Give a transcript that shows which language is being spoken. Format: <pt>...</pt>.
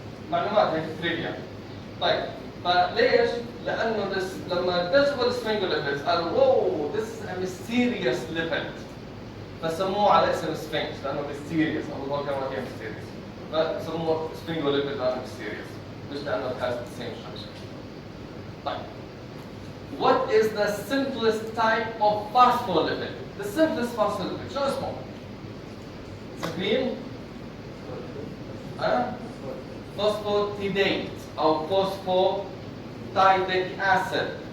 <ar>معلومات هيك تريفيا. طيب فليش؟ لأنه لما اكتشفوا السفنجوليبيدز قالوا واو</ar> <en>this is a mysterious lipid.</en> <ar>فسموه على اسم سفنكس لأنه</ar> <en>mysterious.</en> <ar>أول مرة كان mysterious. فسموه sphingolipid لأنه mysterious. مش لأنه</ar> <en>it has the same structure.</en> <ar>طيب.</ar> <en>What is the simplest type of phospholipid? The simplest phospholipid.</en> <ar>شو اسمه؟ سكرين؟ Phosphatidate أو phosphatidic acid.</ar>